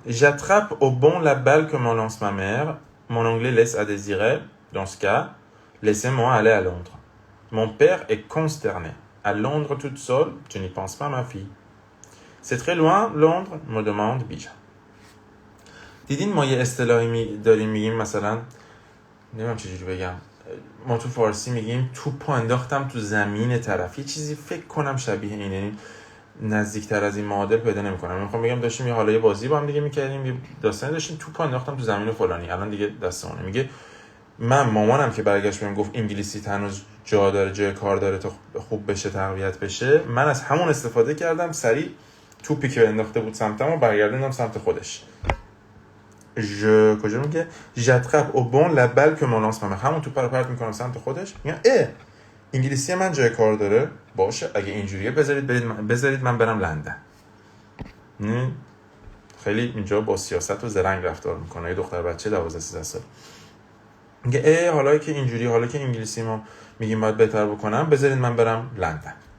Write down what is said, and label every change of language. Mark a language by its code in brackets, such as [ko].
[fr] J'attrape au bon la balle que me lance ma mère. Mon anglais laisse à désirer. Dans ce cas, laissez-moi aller à Londres. Mon père est consterné. À Londres toute seule, tu n'y penses pas, ma fille. C'est très loin, Londres, me demande Bija. [fa] دیدین ما یه اصطلاحی داریم میگیم، مثلا نمیدونم چجوری بگم، ما تو فارسی میگیم توپو انداختم تو زمین طرف. یه چیزی فکر کنم شبیه اینه. نزدیکتر از این معادل پیدا نمی‌کنم. میخوام بگم داشتیم یه بازی با هم دیگه می‌کردیم، یه داستانی داشتیم، توپ انداختم تو زمین فلانی، الان دیگه دستمونه. میگه من مامانم که برگشت بهم گفت انگلیسی هنوز جای کار داره تا خوب بشه، تقویت بشه، من از همون استفاده کردم، سریع توپی که انداخته بود سمتم و برگردوندم سمت خودش. کجا میگه [fr] j'attrape au bon la balle que mon lance ma mère، [fa] همون توپ رو پرت میکنم سمت خودش. میگم انگلیسی من جای کار داره، باشه اگه اینجوریه بذارید من برم لندن. خیلی اینجا با سیاست و زرنگ رفتار میکنه. یه دختر بچه 12 13 سال میگه حالا که اینجوری، حالا که انگلیسی ما میگیم باید بهتر بکنم، بذارید من برم لندن.